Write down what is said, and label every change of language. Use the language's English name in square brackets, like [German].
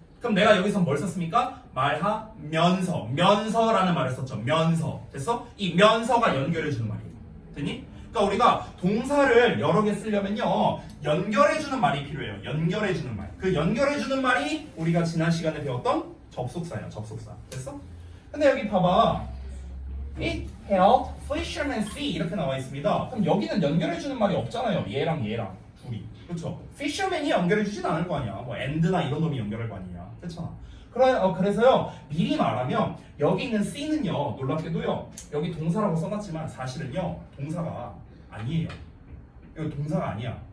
[Korean] 그럼 내가 여기서 뭘 썼습니까? 말하면서, 면서라는 말을 썼죠. 면서. 됐어? 이 면서가 연결해주는 말이에요. 됐니? 그러니까 우리가 동사를 여러 개 쓰려면요, 연결해주는 말이 필요해요. 연결해주는 말. 그 연결해주는 말이 우리가 지난 시간에 배웠던 접속사예요. 접속사. 됐어? 근데 여기 봐봐. [English] It helped fishermen see [Korean] 이렇게 나와 있습니다. 그럼 여기는 연결해주는 말이 없잖아요. 얘랑 둘이. 그렇죠? fisherman이 연결해주진 않을 거 아니야. 뭐 and나 이런 놈이 연결할 거 아니냐. 그렇잖아. 그래서요, 미리 말하면 여기 있는 C는요, 놀랍게도요, 여기 동사라고 써놨지만 사실은요, 동사가 아니에요. 이거 동사가 아니야.